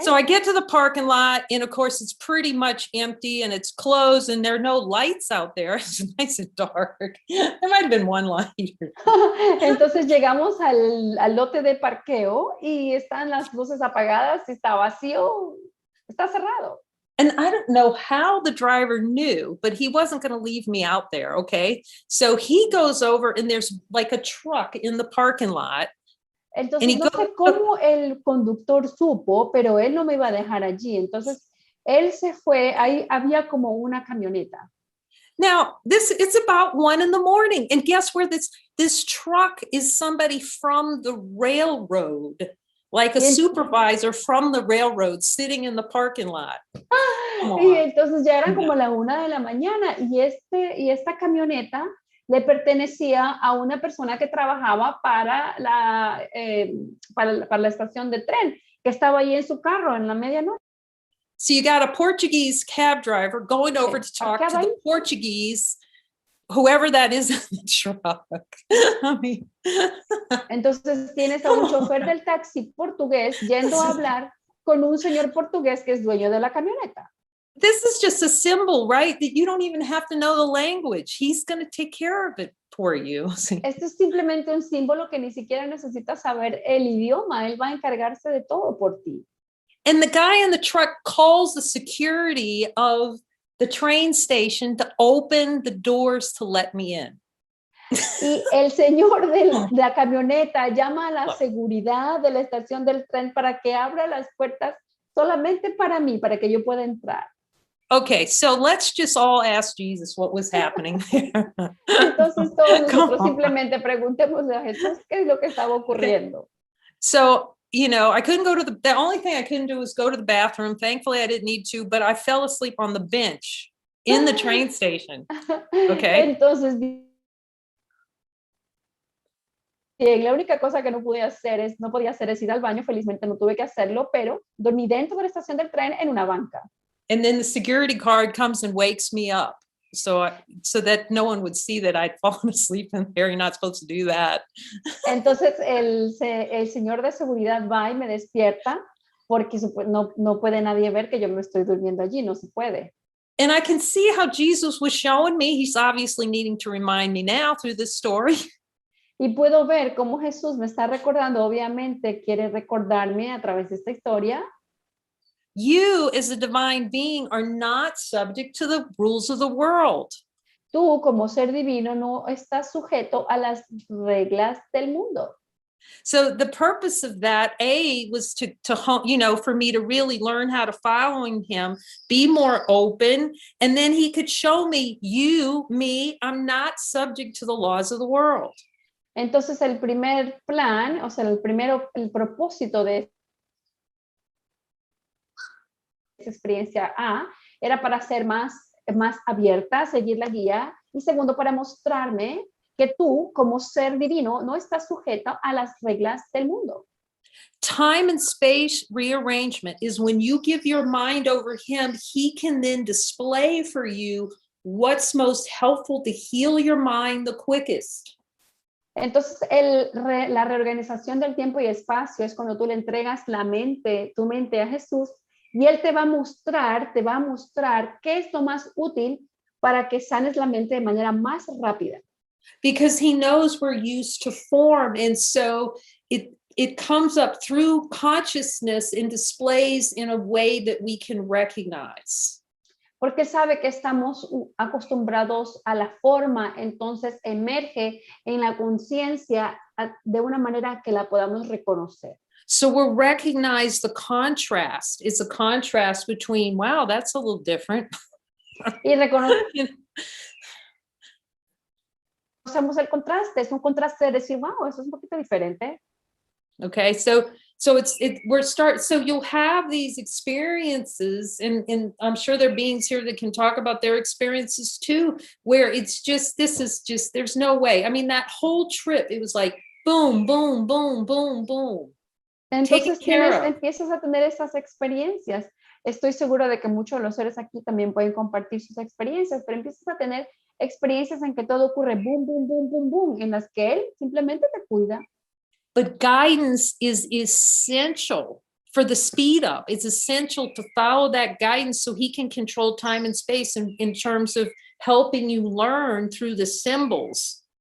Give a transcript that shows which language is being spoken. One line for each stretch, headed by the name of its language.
English: So I get to the parking lot, and of course it's pretty much empty and it's closed and there are no lights out there. It's nice and dark. There might have been one light.
Spanish: Entonces llegamos al lote de parqueo y están las luces apagadas, está vacío, está cerrado.
English: And I don't know how the driver knew, but he wasn't going to leave me out there, okay? So he goes over and there's like a truck in the parking lot.
Spanish: Entonces no sé cómo el conductor supo, pero él no me iba a dejar allí. Entonces él se fue, ahí había como una camioneta.
English: Now, it's about 1 a.m. And guess where this truck is? Somebody from the railroad, like a supervisor from the railroad sitting in the parking lot.
Spanish: Y entonces ya era como la 1 de la mañana y esta camioneta le pertenecía a una persona que trabajaba para la estación de tren, que estaba ahí en su carro en la medianoche.
English: So you got a Portuguese cab driver going over to talk to the Portuguese, whoever that is in the truck. I mean,
Spanish: entonces tienes a un chofer del taxi portugués yendo a hablar con un señor portugués que es dueño de la camioneta.
English: This is just a symbol, right? That you don't even have to know the language. He's going to take care of it for you.
Spanish: Esto es simplemente un símbolo que ni siquiera necesitas saber el idioma. Él va a encargarse de todo por ti.
English: And the guy in the truck calls the security of the train station to open the doors to let me in.
Spanish: Y el señor de la camioneta llama a la seguridad de la estación del tren para que abra las puertas solamente para mí, para que yo pueda entrar.
English: Okay, so let's just all ask Jesus what was happening there.
Spanish: Entonces todos nosotros simplemente preguntémosle a Jesús qué es lo que estaba ocurriendo.
English: So, I couldn't go to the only thing I couldn't do was go to the bathroom. Thankfully, I didn't need to, but I fell asleep on the bench in the train station. Okay.
Spanish: Entonces, bien, la única cosa que no podía hacer es ir al baño. Felizmente no tuve que hacerlo, pero dormí dentro de la estación del tren en una banca.
English: And then the security guard comes and wakes me up. So that no one would see that I'd fallen asleep in there. You're not supposed to do that.
Spanish: Entonces el señor de seguridad va y me despierta porque no puede nadie ver que yo me estoy durmiendo allí, no se puede.
English: And I can see how Jesus was showing me. He's obviously needing to remind me now through this story.
Spanish: Y puedo ver cómo Jesús me está recordando, obviamente quiere recordarme a través de esta historia.
English: You, as a divine being, are not subject to the rules of the world.
Spanish: Tú, como ser divino, no estás sujeto a las reglas del mundo.
English: So the purpose of that, was to for me to really learn how to follow him, be more open, and then he could show me, me, I'm not subject to the laws of the world.
Spanish: Entonces el primer plan, o sea, el propósito de esa experiencia A era para ser más abierta, seguir la guía, y segundo, para mostrarme que tú, como ser divino, no estás sujeto a las reglas del mundo.
English: Time and space rearrangement is when you give your mind over him, he can then display for you what's most helpful to heal your mind the quickest.
Spanish: Entonces, la reorganización del tiempo y espacio es cuando tú le entregas tu mente a Jesús y Él te va a mostrar qué es lo más útil para que sanes la mente de manera más rápida.
English: Because he knows we're used to form, and so it comes up through consciousness and displays in a way that we can recognize.
Spanish: Porque sabe que estamos acostumbrados a la forma, entonces emerge en la conciencia de una manera que la podamos reconocer.
English: So we'll recognize the contrast. It's a contrast between, wow, that's a little different.
Spanish: Y reconocemos el contraste, es un contraste de decir, wow, eso es un poquito diferente.
English: Okay, so you'll have these experiences, and I'm sure there are beings here that can talk about their experiences too, where it's just, there's no way. I mean, that whole trip, it was like boom, boom, boom, boom, boom.
Spanish: Entonces empiezas a tener esas experiencias. Estoy segura de que muchos de los seres aquí también pueden compartir sus experiencias, pero empiezas a tener experiencias en que todo ocurre boom, boom, boom, boom, boom, en las que él simplemente te cuida.
English: But guidance is essential for the speed up. It's essential to follow that guidance so he can control time and space in terms of helping you learn through the symbols.